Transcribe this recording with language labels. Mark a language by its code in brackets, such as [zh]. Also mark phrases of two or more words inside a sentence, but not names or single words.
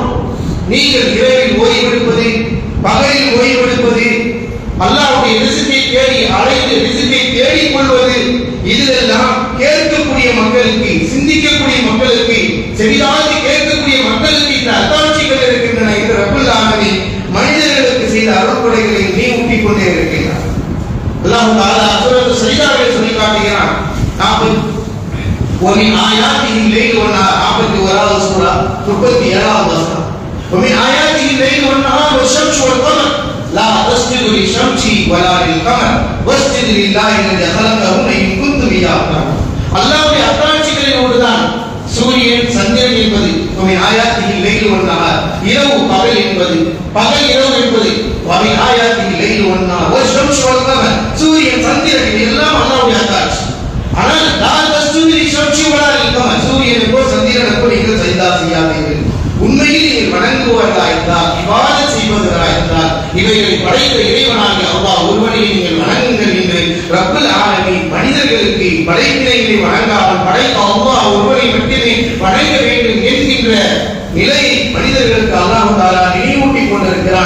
[ta] நீங்கள் இரவில் ஓய்வெடுப்பது, பகலில் ஓய்வெடுப்பது, அல்லாஹ்வுடைய ரிஸ்கை தேடி அலைந்து ரிஸ்கை தேடிக் கொள்வது, இதெல்லாம் கேட்கக்கூடிய மக்களுக்கு, சிந்திக்கக்கூடிய மக்களுக்கு, செவிதாழ்த்தி கேட்கக்கூடிய மக்களுக்கு இந்த அத்தாட்சிகள் இருக்கின்றன என்று [ar] رب العالمين [ta] மனிதர்களுக்கு செய்த அருள்கொடைகளை நினைவூட்டிக் கொண்டே இருக்கின்றார். [ar] الله تعالى [ta] சூரத்து சஜ்தாவில் சொல்லி காட்டுகிறான், 40 [ar] آياته ليل و نهار [ta] 41வது சூரா 37வது வசனம். [ar] ومن آياته الليل والنهار والشمس والقمر لا تسجدوا للشمس ولا للقمر واسجدوا لله الذي خلقهن إن كنتم إياه تعبدون. [ta] அல்லாஹ்வுடைய அத்தாட்சிகளில் ஒன்றுதான் சூரியன் சந்திரன் என்பது. [ar] ومن آياته الليل والنهار, [ta] இரவு பகல் என்பது, பகல் இரவு என்பது. [ar] ومن آياته الليل والنهار والشمس والقمر, [ta] சூரியன் சந்திரன் எல்லாம் அல்லாஹ்வுடைய அத்தாட்சி. ஆனால் [ar] لا تسجدوا للشمس ولا للقمر, [ta] சூரியனுக்கோ சந்திரனுக்கோ நீங்கள் சஜ்தா செய்யாதீர்கள். உண்மையில் நீங்கள் வணங்குவதா இருந்தால், இபாதத் செய்வதா இருந்தால், இவைகளை படைத்த இறைவனாகிய அல்லாஹ் ஒருவனை நீங்கள் வணங்குங்கள் என்று [ar] رب العالمين [ta] மனிதர்களுக்கு படைப்பினைகளை வணங்காமல் படைத்த அல்லாஹ் ஒருவனை மட்டுமே வணங்க வேண்டும் என்கின்ற நிலையை மனிதர்களுக்கு [ar] الله تعالى [ta] நினைவூட்டிக் கொண்டிருக்கிறான்.